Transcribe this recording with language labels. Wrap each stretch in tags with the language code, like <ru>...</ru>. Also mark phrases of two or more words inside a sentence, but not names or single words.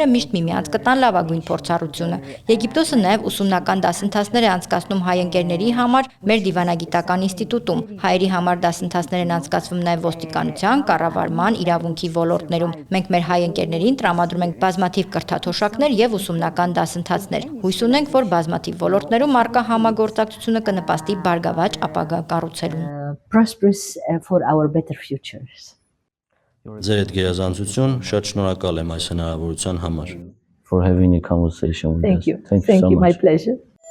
<hy>միշտ միմյանց կտան լավագույն փորձառությունը։ Եգիպտոսը նաև ուսումնական դասընթացներ է անցկացնում հայ ընկերների համար մեր դիվանագիտական ինստիտուտում։ Հայերի համար դասընթացներ են անցկացվում նաև ոստիկանության, կառավարման, իրավունքի ոլորտներում։ Մենք մեր հայ ընկերներին տրամադրում ենք բազմաթիվ կրթաթոշակներ եւ ուսումնական դասընթացներ։ Հույս ունենք, որ բազմաթիվ ոլորտներում առկա համագործակցությունը կնպաստի բարգավաճ ապագա կառուցելուն։</hy> <en>Prosperous for our better futures.</en> <hy>Ձեր այդ գերազանցություն, շատ շնորհակալ եմ այս հնարավորության համար։</hy> <en>For having a conversation with us. Thank you. Thank you so My much. pleasure.</en>